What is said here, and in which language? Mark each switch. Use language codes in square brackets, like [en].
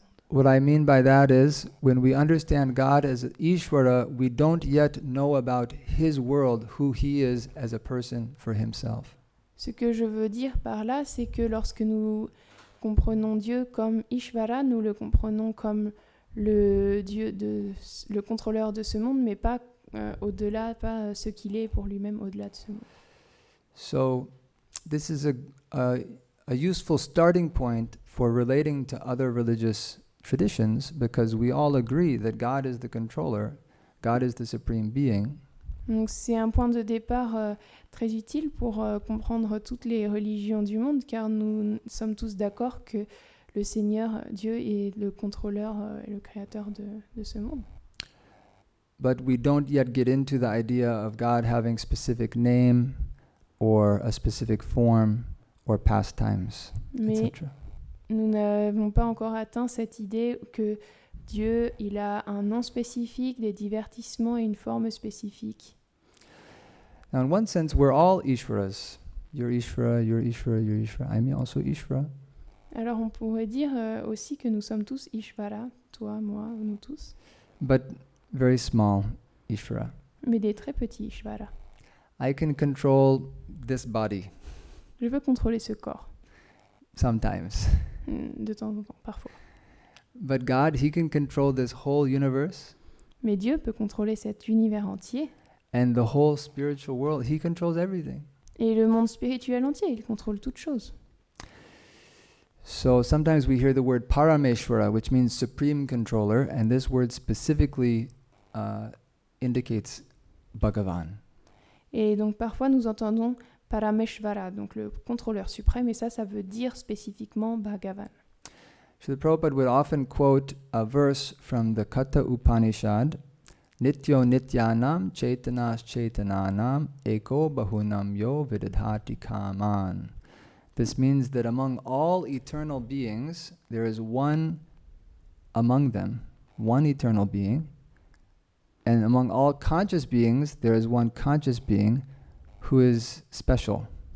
[en] What I mean by that is, when we understand God as Ishvara, we don't yet know about His world, who He is as a person for Himself. [fr] Ce que je veux dire par là, c'est que lorsque nous comprenons Dieu comme Ishvara, nous le comprenons comme le contrôleur de ce monde, mais pas au-delà, pas ce qu'il est pour lui-même au-delà de ce monde. [en] So, this is a useful starting point for relating to other religious traditions, because we all agree that God is the controller, God is the supreme being. [fr] Donc c'est un point de départ très utile pour comprendre toutes les religions du monde, car nous sommes tous d'accord que le Seigneur, Dieu, est le contrôleur et le créateur de ce monde. [en] But we don't yet get into the idea of God having specific name or a specific form or pastimes, etc. [fr] Nous n'avons pas encore atteint cette idée que Dieu, il a un nom spécifique, des divertissements et une forme spécifique. [en] Now, in one sense, we're all Ishvaras. You're Ishvara, you're Ishvara, you're Ishvara. I'm also Ishvara. [fr] Alors on pourrait dire aussi que nous sommes tous Ishvara, toi, moi, nous tous. [en] But very small Ishvara. [fr] Mais des très petits Ishvara. [en] I can control this body. [fr] Je peux contrôler ce corps. [en] Sometimes. [fr] De temps en temps, parfois. [en] But God, He can control this whole universe. [fr] Mais Dieu peut contrôler cet univers entier. [en] And the whole spiritual world. He controls everything. [fr] Et le monde spirituel entier, il contrôle toutes choses. [en] So sometimes we hear the word Parameshvara, which means supreme controller, and this word specifically indicates Bhagavan. [fr] Et donc parfois nous entendons Parameshvara, donc le contrôleur suprême, et ça veut dire spécifiquement Bhagavan. [en] Srila Prabhupada would often quote a verse from the Katha Upanishad, [sa] Nityo Nityanam Chaitanas Chaitananam Eko Bahunam Yo Vidadhati Kaman. [en] This means that among all eternal beings, there is one among them, one eternal being, and among all conscious beings, there is one conscious being who is special.